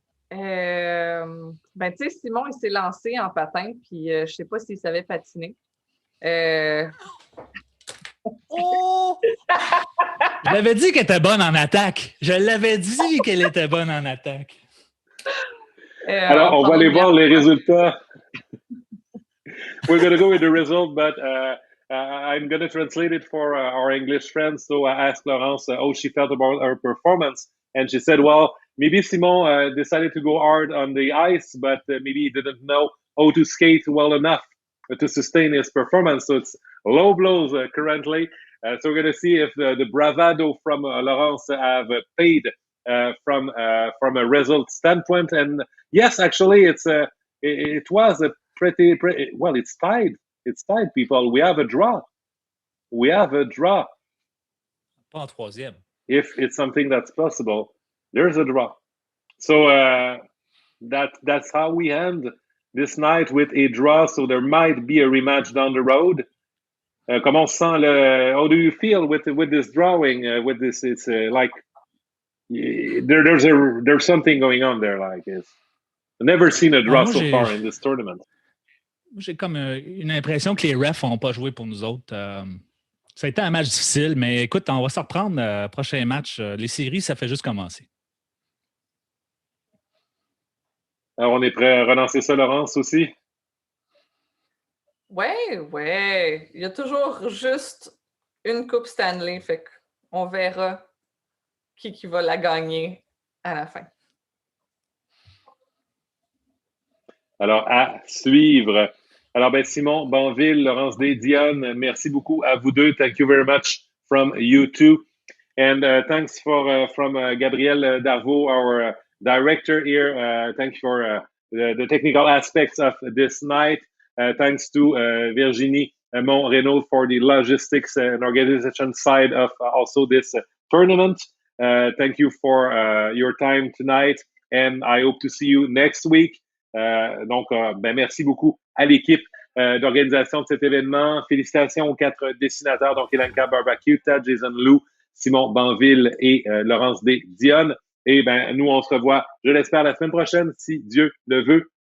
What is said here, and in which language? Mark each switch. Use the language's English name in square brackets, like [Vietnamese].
[French] Tu sais, Simon, il s'est lancé en patin, puis je sais pas s'il savait patiner. Oh! Je l'avais dit qu'elle était bonne en attaque. Je l'avais dit qu'elle était bonne en attaque. Alors, on va aller voir les résultats. [English] We're going to go with the result, but I'm going to translate it for our English friends. So I asked Laurence how she felt about her performance. And she said, well, maybe Simon decided to go hard on the ice, but maybe he didn't know how to skate well enough to sustain his performance. So it's low blows currently. So we're going to see if the bravado from Laurence have paid from a result standpoint. And yes, actually, it was a pretty well. It's tied. It's tied, people. We have a draw. [French] Pas en troisième. [English] If it's something that's possible, there's a draw. So that's how we end this night with a draw, so there might be a rematch down the road. [French] Comment on se sent [English] how do you feel with this drawing? With this, it's like there's something going on there. Like I've never seen a draw so far in this tournament. [French] J'ai comme une impression que les refs n'ont pas joué pour nous autres. Ça a été un match difficile, mais écoute, on va se reprendre prochain match. Les séries, ça fait juste commencer. Alors, on est prêt à relancer ça, Laurence, aussi? Ouais. Il y a toujours juste une Coupe Stanley, fait qu'on verra qui va la gagner à la fin. Alors, à suivre. Alors, Simon, Bainville, Laurence Dionne, merci beaucoup à vous deux. [English] Thank you very much from you two. And thanks from Gabriel Darvaux, our director here. Thank you for the technical aspects of this night. Thanks to Virginie Montreno for the logistics and organization side of also this tournament. Thank you for your time tonight, and I hope to see you next week. [French] Donc, merci beaucoup à l'équipe d'organisation de cet événement. Félicitations aux 4 dessinateurs, donc Ilinca, Barbacuta, Jason Lou, Simon Bainville et Laurence Dionne. Et nous, on se revoit, je l'espère, la semaine prochaine, si Dieu le veut.